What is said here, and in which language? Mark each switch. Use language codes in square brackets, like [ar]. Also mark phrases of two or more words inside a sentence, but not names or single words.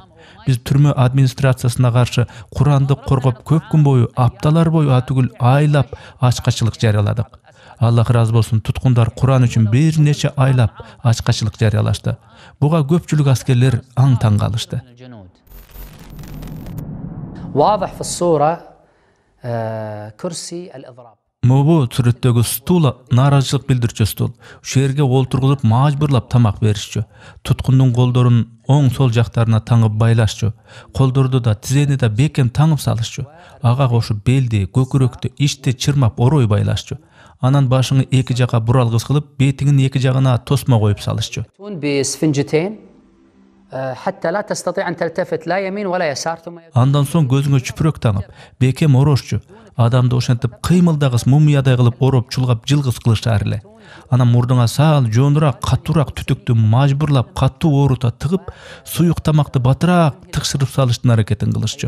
[ky] Биз түрмө администрациясына каршы Куранды коргоп көп күн бою, апталар бою атүгүл айлап ачкачылык жарыяладык. Аллах разы болсун, туткундар Куран үчүн бир нече айлап ачкачылык жарыялашты. Буга көпчүлүк аскерлер аң-таң калышты. [ar] واضح في الصورة كرسي الإضراب. [ky] Мобу сүрөттөгү стул нааразычылык билдирчү стул. Ушул жерге олтургузуп мажбурлап тамак беришчү. Туткундун колдорун оң сол жактарына таңып байлашчу. Колдорду да тизени да бекем таңып салышчу. Ага кошуп белди, көкүрөктү, ичти чырмап орой байлашчу. Анан башыңы эки жака буралгыс кылып, бетиңин эки жагына тосмо коюп салышчу. [ar] حتى لا تستطيع أن تلتفت لا يمين ولا يسار. [ky] Андан соң көзүңө чүпүрөк таңып, бекем орошчу. Адамды ошентип кыймылдагыс мумиядай кылып ороп чулгап жылгыз кылышар эле. Анан мурдуңа саал жоонураак, катуураак түтүктү мажбурлап катуу оорута тыгып, суюк тамакты батыраак тыкшырып салыштын аракетин кылышчу.